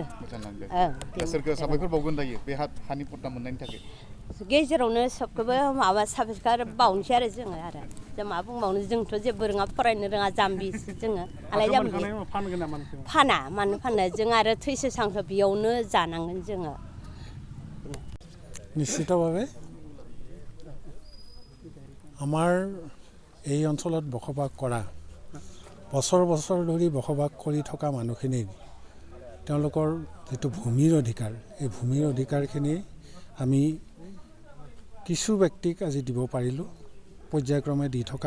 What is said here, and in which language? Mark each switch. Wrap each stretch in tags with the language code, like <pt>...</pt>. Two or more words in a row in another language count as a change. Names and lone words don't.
<brx>सोरखौ साबायखर बावगोन दायो बे हानि पट्टा मोननायनि थाखाय गेजेरावनो सबखौबो माबा साबायखर बावनोसै आरो जोङो आरो जों मा बुंबावनो जोंथ' जेबो रोङा फरायनो रोङा जाम्बि जोङो आलाय जाम्बि फाना मानो फानो जों आरो थैसो सांसो बेयावनो जानांगोन जोङो</brx> <as>নিশ্চিতভাৱে আমাৰ এই অঞ্চলত বসবাস কৰা বছৰ ধৰি বসবাস কৰি থকা মানুহখিনিৰ তেওঁলোকৰ যেটো ভূমিৰ অধিকাৰ এই ভূমিৰ অধিকাৰখিনি আমি কিছু ব্যক্তিক আজি দিব পাৰিলোঁ পৰ্যায়ক্ৰমে দি থকা</as>